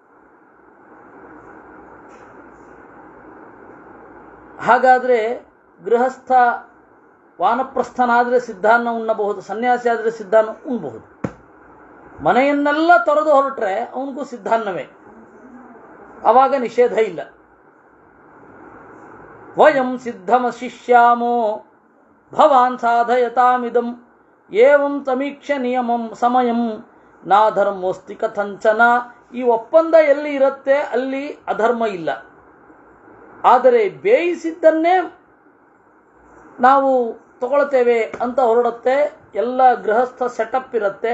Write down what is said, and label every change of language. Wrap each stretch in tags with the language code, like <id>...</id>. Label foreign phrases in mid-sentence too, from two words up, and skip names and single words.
<kn>ಹಾಗಾದರೆ ಗೃಹಸ್ಥ ವಾನಪ್ರಸ್ಥನಾದರೆ ಸಿದ್ಧಾನ್ನ ಉಣ್ಣಬಹುದು, ಸನ್ಯಾಸಿ ಆದರೆ ಸಿದ್ಧಾನ್ನ ಉಣ್ಣಬಹುದು. ಮನೆಯನ್ನೆಲ್ಲ ತೊರೆದು ಹೊರಟ್ರೆ ಅವನಿಗೂ ಸಿದ್ಧಾನ್ನವೇ, ಆವಾಗ ನಿಷೇಧ ಇಲ್ಲ.</kn> <sa>ವಯಂ ಸಿದ್ಧಮಶಿಷ್ಯಾಮೋ ಭವಾನ್ ಸಾಧಯತಾಮಿದಂ ಏವಂ ಸಮೀಕ್ಷ ನಿಯಮಂ ಸಮಯಂ ನಾಧರ್ಮೋಸ್ತಿ ಕಥಂಚನ.</sa> <kn>ಈ ಒಪ್ಪಂದ ಎಲ್ಲಿ ಇರುತ್ತೆ ಅಲ್ಲಿ ಅಧರ್ಮ ಇಲ್ಲ. ಆದರೆ ಬೇಯಿಸಿದ್ದನ್ನೇ ನಾವು ತಗೊಳ್ತೇವೆ ಅಂತ ಹೊರಡುತ್ತೆ, ಎಲ್ಲ ಗೃಹಸ್ಥ ಸೆಟಪ್ ಇರುತ್ತೆ.</kn>